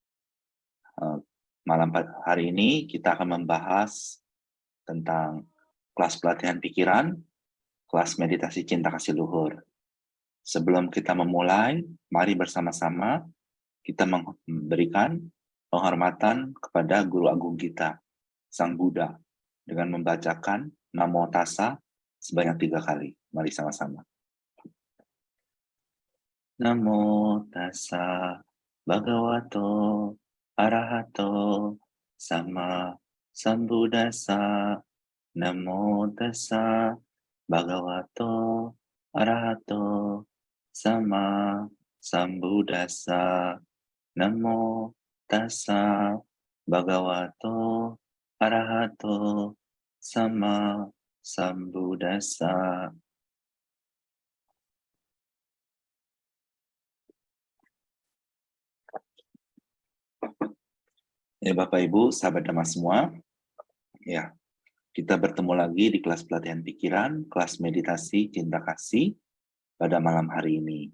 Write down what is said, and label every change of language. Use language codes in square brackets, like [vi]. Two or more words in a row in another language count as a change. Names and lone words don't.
[id] Malam hari ini kita akan membahas tentang kelas pelatihan pikiran, kelas meditasi cinta kasih luhur. Sebelum kita memulai, mari bersama-sama kita memberikan penghormatan kepada Guru Agung kita, Sang Buddha, dengan membacakan Namo Tassa sebanyak 3 kali. Mari sama-sama. [pi] Namo Tassa Bhagavato Arahato Sama Sambuddhassa. Namo Tassa Bhagavato Arahato Sama Sambuddhassa. Namo Tassa Bhagavato Arahato Sama Sambuddhassa. [id] Ya Bapak Ibu, sahabat Dhamma semua, ya kita bertemu lagi di kelas pelatihan pikiran, kelas meditasi cinta kasih pada malam hari ini.